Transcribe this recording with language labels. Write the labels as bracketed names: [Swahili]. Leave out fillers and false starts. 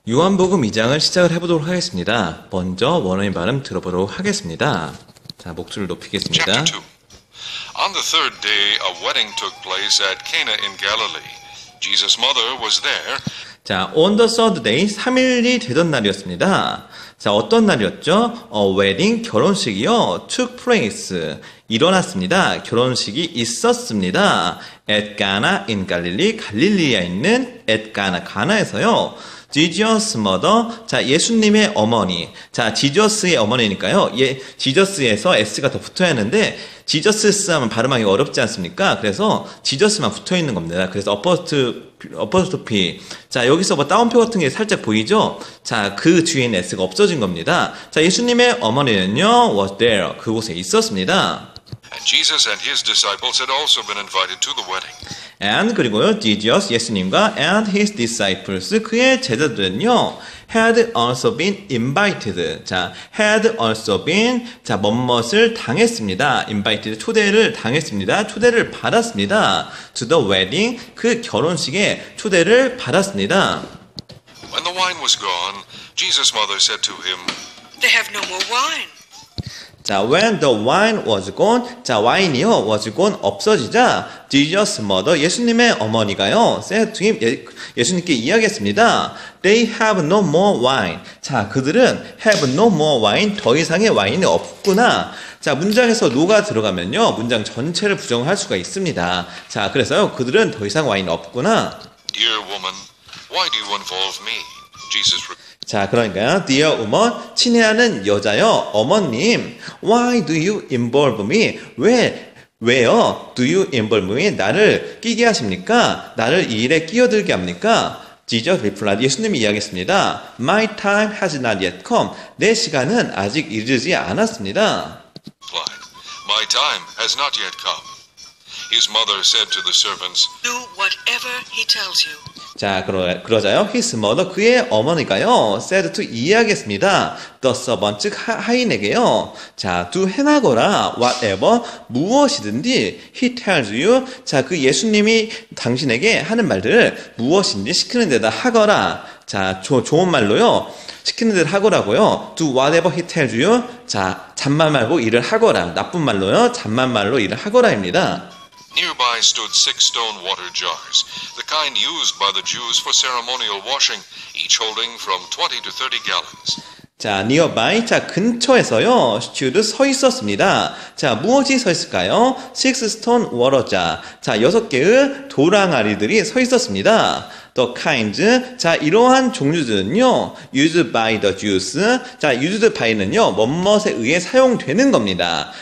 [Korean] 요한복음 2장을 시작을 해보도록 하겠습니다. 먼저 원어민 발음 들어보도록 하겠습니다. 자, 목소리를 높이겠습니다. [English] Chapter 2. On the third day, a wedding took place at Cana in Galilee. Jesus' mother was there. [Korean] 자, [English] on the third day, [Korean] 3일이 되던 날이었습니다. 자, 어떤 날이었죠? wedding, 결혼식이요. [English] took place, 일어났습니다. [Korean] 결혼식이 있었습니다. [English] at Cana in Galilee, [Korean] 갈릴리에 있는 [English] at Cana, [Korean] 가나에서요. [English] Jesus mother, [Korean] 자, 예수님의 어머니. 자, 지저스의 어머니니까요. 지저스에서 s가 더 붙어야 하는데, 지저스 하면 발음하기 어렵지 않습니까? 그래서 지저스만 붙어 있는 겁니다. 그래서 어퍼스토피. 자, 여기서 뭐 따옴표 같은 게 살짝 보이죠? 자, 그 뒤에는 s가 없어진 겁니다. 자, 예수님의 어머니는요, [English] was there. [Korean] 그곳에 있었습니다. [English] And Jesus and his disciples had also been invited to the wedding. And [Korean] 그리고요, [English] Jesus, [Korean] 예수님과 [English] and his disciples, [Korean] 그의 제자들은요, [English] had also been invited. [Korean] 자, [English] had also been, [Korean] 자, 뭐뭇을 당했습니다. invited, 초대를 당했습니다. 초대를 받았습니다. [English] to the wedding, [Korean] 그 결혼식에 초대를 받았습니다. [English] When the wine was gone, Jesus' mother said to him, They have no more wine. 자, when the wine was gone, 자, [Korean] 와인이요, [English] was gone, [Korean] 없어지자, [English] Jesus' mother, [Korean] 예수님의 어머니가요, [English] said to him, [Korean] 예수님께 이야기했습니다. [English] They have no more wine. [Korean] 자, 그들은 [English] have no more wine, [Korean] 더 이상의 와인이 없구나. 자, 문장에서 no가 들어가면요, 문장 전체를 부정할 수가 있습니다. 자, 그래서요, 그들은 더 이상 와인이 없구나. [English] Dear woman, why do you involve me? Jesus replied. [Korean] 자, 그러니까요. [English] Dear woman, [Korean] 친애하는 여자여, 어머님, [English] why do you involve me? [Korean] 왜요? [English] Do you involve me? [Korean] 나를 끼게 하십니까? 나를 이 일에 끼어들게 합니까? [English] Jesus replied, [Korean] 예수님이 이야기했습니다. [English] My time has not yet come. [Korean] 내 시간은 아직 이르지 않았습니다. [English] My time has not yet come. His mother said to the servants, Do whatever he tells you. [Korean] 자, 그러자요. His mother, 그의 어머니가요. [English] said to [Korean] 이야기했습니다. [English] The servant, [Korean] 즉 하인에게요. 자, do 행하거라. [English] whatever, 무엇이든지 he tells you. [Korean] 자, 그 예수님이 당신에게 하는 말들을 무엇인지 시키는 데다 하거라. 자, 좋은 말로요. 시키는 대로 하거라고요. [English] Do whatever he tells you. [Korean] 자, 잠만 말고 일을 하거라. 나쁜 말로요. 잠만 말로 일을 하거라입니다. [English] Nearby stood 6 stone water jars, the kind used by the Jews for ceremonial washing, each holding from 20 to 30 gallons. [Korean] 자, nearby, 자, 근처에서요, stood 서 있었습니다. 자, 무엇이 서 있을까요? [English] 6 stone water jar. [Korean] 자, 6개의 도랑아리들이 서 있었습니다. [English] The kinds, [Korean] 자, 이러한 종류들은요, [English] used by the Jews, [Korean] 자, used by는요, 뭐뭇에 의해 사용되는 겁니다.